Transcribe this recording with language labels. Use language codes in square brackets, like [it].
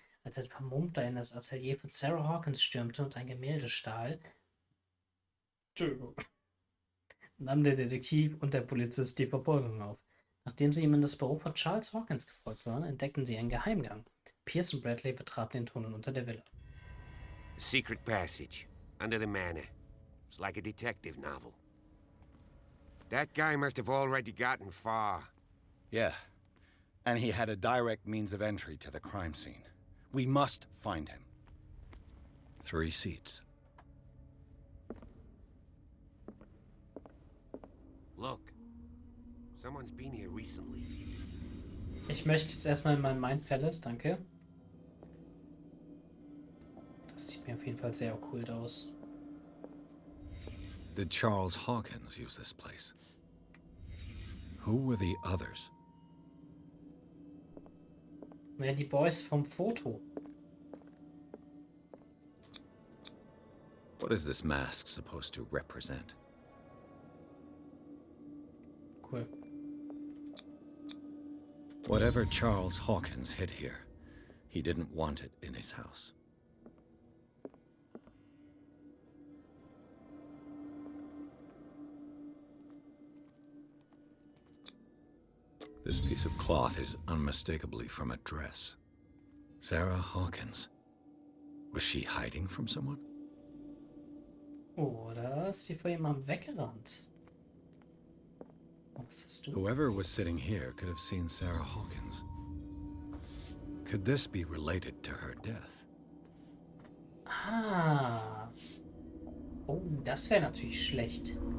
[de] Als ein Vermummter in das Atelier von Sarah Hawkins stürmte und ein Gemälde stahl, nahm der Detektiv und der Polizist die Verfolgung auf. Nachdem sie ihm in das Büro von Charles Hawkins gefolgt waren, entdeckten sie einen Geheimgang. Pierce und Bradley betraten den Tunnel unter der Villa. [en] A secret passage under the manor. It's like a detective novel. That guy must have already gotten far. Yeah, and he had a direct means of entry to the crime scene. We must find him. 3 seats. Look, someone's been here recently. [de] Ich möchte jetzt erstmal in mein Mind Palace, danke. Das sieht mir auf jeden Fall sehr okkult aus. [en] Did Charles Hawkins use this place? Who were the others? [de] Wer die Boys vom Foto? [en] What is this mask supposed to represent? Cool. Whatever Charles Hawkins hid here, he didn't want it in his house. This piece of cloth is unmistakably from a dress. Sarah Hawkins. Was she hiding from someone? [de] Oder ist sie vor jemandem weggerannt? Was hast du? [en] Whoever was sitting here could have seen Sarah Hawkins. Could this be related to her death? Ah. [de] Oh, das wäre natürlich schlecht.